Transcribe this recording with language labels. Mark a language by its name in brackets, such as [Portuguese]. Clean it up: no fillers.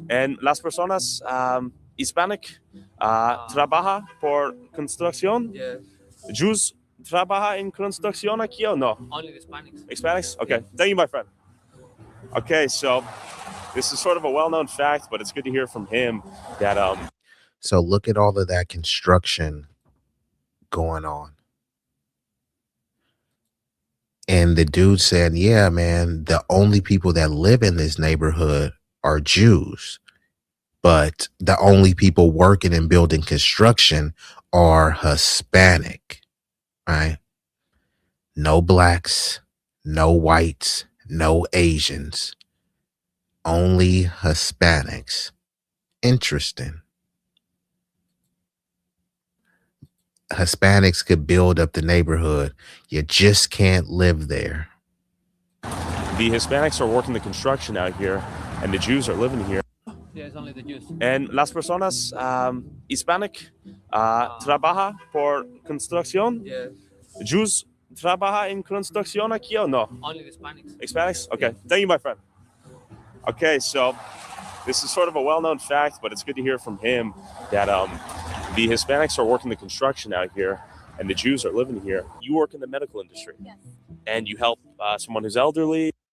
[Spanish] And las personas Hispanic trabaja por construcción? [English] Yes. [Spanish] Jews trabaja en construcción aquí o no? [English] Only the Hispanics. Hispanics? Okay. Thank you, my friend. Okay, so this is sort of a well-known fact, but it's good to hear from him that So look at all of that construction going on. And the dude said, yeah, man, the only people that live in this neighborhood are Jews. But the only people working and building construction are Hispanic, right? No blacks, no whites, no Asians, only Hispanics. Interesting. Hispanics could build up the neighborhood. You just can't live there. the Hispanics are working the construction out here and the Jews are living here. Yes, only the Jews. [Spanish] And las personas Hispanic trabaja por construcción. [English] Yes. [Spanish] Jews trabaja en construcción aquí o no? [English] Only the Hispanics. Hispanics? Okay. Thank you, my friend. Okay, so this is sort of a well-known fact, but it's good to hear from him that the Hispanics are working the construction out here and the Jews are living here. You work in the medical industry. Yes. And you help someone who's elderly.